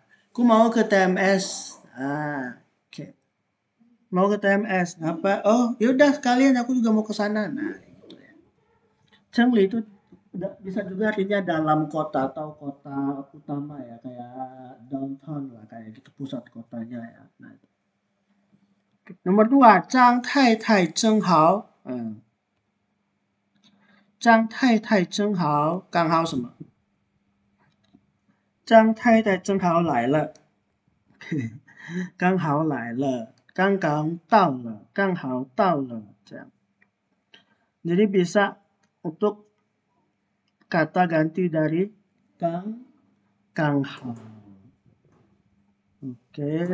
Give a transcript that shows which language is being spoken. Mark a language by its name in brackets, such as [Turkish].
[Indonesian] Aku mau ke TMS. Oke. Mau ke TMS, apa? Oh, yaudah sekalian aku juga mau ke sana. Nah, gitu ya. Chengli itu bisa juga artinya dalam kota atau kota utama ya, kayak downtown lah, kayak gitu, pusat kotanya ya. Nah, nomor 2, [Chinese] 张太太真好. 张太太真好, 刚好什么？张太太正好来了。刚好来了，刚刚到了，刚好到了，这样. [Indonesian] Jadi bisa untuk kata ganti dari kang hao. Oke.